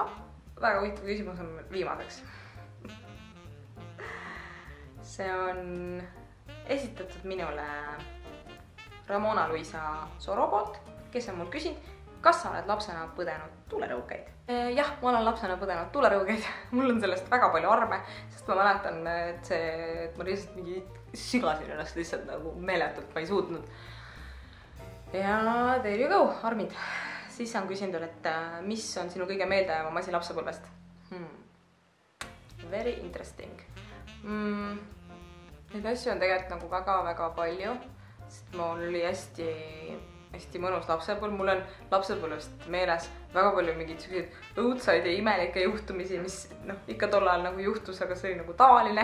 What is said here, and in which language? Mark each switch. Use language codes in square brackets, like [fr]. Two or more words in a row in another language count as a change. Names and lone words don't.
[et] Väga huvitav küsimus on viimaseks. See on esitatud minule Ramona Luisa Soro poolt, kes on mul küsinud, kas sa oled lapsena põdenud tuulerõukeid? Jah, ma olen lapsena põdenud tuulerõukeid. Mul on sellest väga palju arme, sest ma mäletan, et ma lihtsalt mingi sügasin ennast lihtsalt nagu meeletult, ma ei suutnud. [en] Ja there you go, [et] armid. Siis on küsinud, et mis on sinu kõige meeldejäävam asi lapsepõlvest? [en] Very interesting. [et] Neid asju on tegelikult nagu väga-väga palju, sest mul oli hästi mõnus lapsepõlv. Mul on lapsepõlvest meeles väga palju mingid sellised õudsaid ja imelikke juhtumisi, mis ikka tol ajal nagu juhtus, aga see oli nagu tavaline.